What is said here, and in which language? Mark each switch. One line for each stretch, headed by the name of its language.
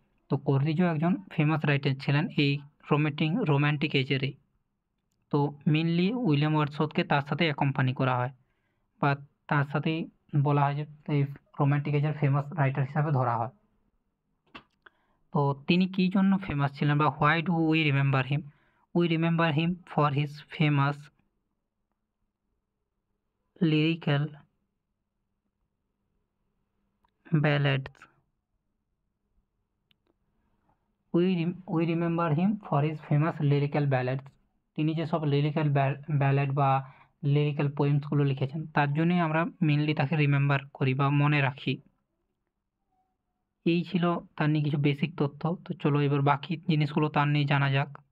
Bangla: তো কোলরিজও একজন famous writer ছিলেন এই রোম্যান্টিক এজেরই। তো মেনলি উইলিয়াম ওয়ার্ডসওয়ার্থকে তার সাথে অ্যাকম্পানি করা হয়, বা তার সাথেই বলা হয় যে এই রোম্যান্টিক এজের ফেমাস রাইটার হিসাবে ধরা হয়। তো তিনি কী জন্য ফেমাস ছিলেন, বা
English: Why do we remember him? We remember him for his famous lyrical ballads. We remember him for his famous lyrical ballads.
Bangla: তিনি যে সব লিরিক্যাল ব্যালেড বা লিরিক্যাল পোয়েমসগুলো লিখেছেন, তার জন্যই আমরা মেনলি তাকে রিমেম্বার করি বা মনে রাখি। এই ছিল তার নিয়ে কিছু বেসিক তথ্য। তো চলো এবার বাকি জিনিসগুলো তার নিয়ে জানা যাক।